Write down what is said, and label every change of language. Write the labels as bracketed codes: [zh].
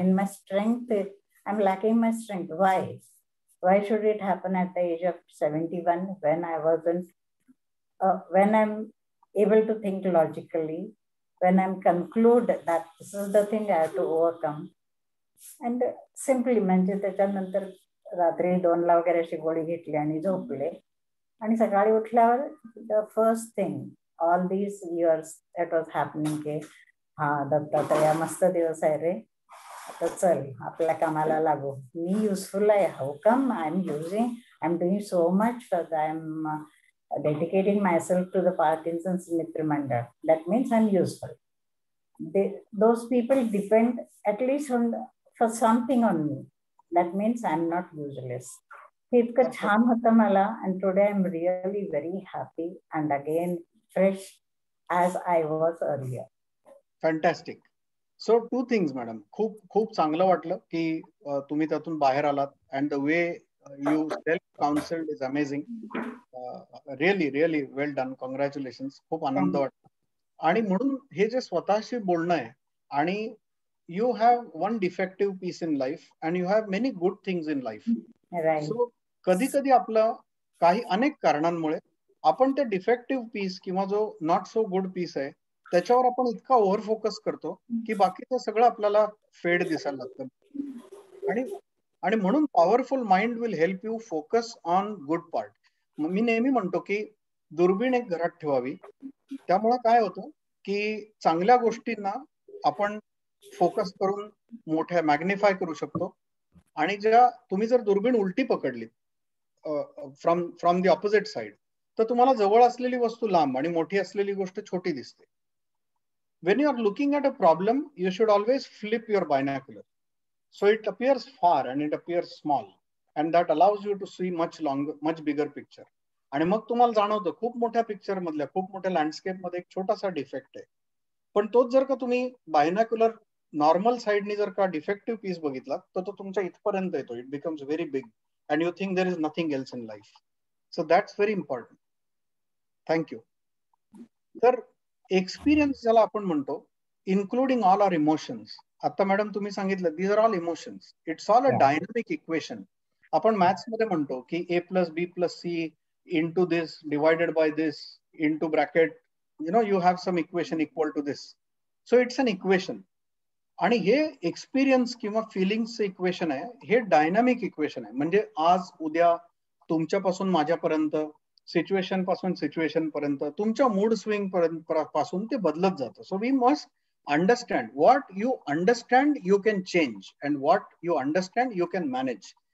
[en] in my strength. I'm lacking my strength. Why should it happen at the age of 71 when I wasn't, when I'm able to think logically, when I'm conclude that this is the thing I have to overcome. [mr] And simply म्हणजे त्याच्यानंतर रात्री 2ला वगैरे अशी गोळी घेतली आणि झोपले. आणि सकाळी उठल्यावर [en] the first thing all these years that was happening [mr] की हा दत्तात्रय मस्त दिवस आहे रे, आता चल आपल्या कामाला लागू, मी युजफुल आहे, [en] How come I am doing so much, I am dedicating myself to the Parkinson's मित्र मंडळ, that means I am useful. Those people depend at least for something on me, that means I am not useless. [mr] हे इतकं छान होतं मला, [en] and today I am really very happy and again fresh as I was earlier. Fantastic. So two things, madam. [mr] खूप चांगलं वाटलं की तुम्ही त्यातून बाहेर आलात, [en] and the way You self-counseled is amazing. Really, really well done. Congratulations. [mr] खूप आनंद वाटतो. आणि म्हणून हे जे स्वतःशी बोलणं आहे आणि [en] you have one defective piece in life and you have many good things in life. Right. [mr] So कधी कधी आपलं काही अनेक कारणांमुळे आपण ते डिफेक्टिव्ह पीस किंवा जो [en] not so good [mr] पीस आहे त्याच्यावर आपण इतका ओव्हर फोकस करतो की बाकीचं सगळं आपल्याला फेड दिसायला लागतं. आणि म्हणून [en] Powerful mind will help you focus on good part. [mr] मी नेहमी म्हणतो की दुर्बीण एक घरात ठेवावी. त्यामुळे काय होतं की चांगल्या गोष्टींना आपण फोकस करून मोठ्या मॅग्निफाय करू शकतो. आणि ज्या तुम्ही जर दुर्बीण उलटी पकडली [en] from the opposite side [mr] तर तुम्हाला जवळ असलेली वस्तू लांब आणि मोठी असलेली गोष्ट छोटी दिसते. [en] When you are looking at a problem, you should always flip your binocular. So it appears far and it appears small. And that allows you to see much longer, much bigger picture. [mr] आणि मग तुम्हाला जाणवतं खूप मोठ्या picture मधल्या खूप मोठ्या landscape मध्ये एक छोटासा डिफेक्ट आहे. पण तोच जर का तुम्ही बायनॅक्युलर नॉर्मल साइडनी जर का डिफेक्टिव्ह पीस बघितला तर तो तुमच्या इथपर्यंत येतो. [en] It becomes very big and you think there is nothing else in life. So that's very important. Thank you. [mr] तर एक्सपिरियन्स ज्याला आपण म्हणतो [en] Including all are emotions. [mr] आता मॅडम तुम्ही सांगितलं [en] These are all emotions. It's all a dynamic equation. [mr] आपण maths मध्ये म्हणतो की [en] a plus B plus C into this divided by this into bracket, you have some equation equal to this. So it's an equation. [mr] आणि हे experience किंवा feelings equation आहे. हे dynamic equation आहे. म्हणजे आज उद्या तुमच्यापासून माझ्यापर्यंत सिच्युएशन पासून सिच्युएशन पर्यंत तुमच्या मूड स्विंग पासून ते बदलत जातं. [en] So we must understand what you understand you can change and what you understand you can manage.